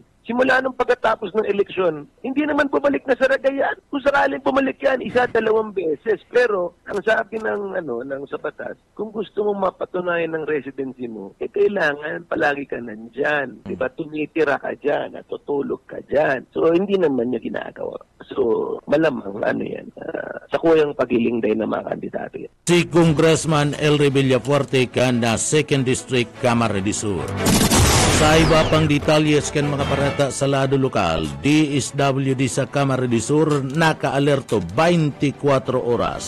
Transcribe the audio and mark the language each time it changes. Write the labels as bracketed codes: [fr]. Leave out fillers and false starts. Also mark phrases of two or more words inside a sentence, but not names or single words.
[tl] Simula nung pagkatapos ng eleksyon, hindi naman bumalik na sa Ragayan. Kung sakaling bumalik yan, 1-2 beses. Pero, ang sabi ng sa batas, kung gusto mong mapatunayan ng residency mo, kailangan palagi ka nandyan. Diba? Tumitira ka dyan, at tutulog ka dyan. So, hindi naman niya ginagawa. So, malamang, sa kuyang paghiling din ng mga kandidato yan. [bik] Si Congressman Elry Villafuerte kan na 2nd District Camarines Sur. Sa iba pang detalyes kan mga parata sa lado lokal, DSWD sa Camarines Sur naka-alerto 24 oras.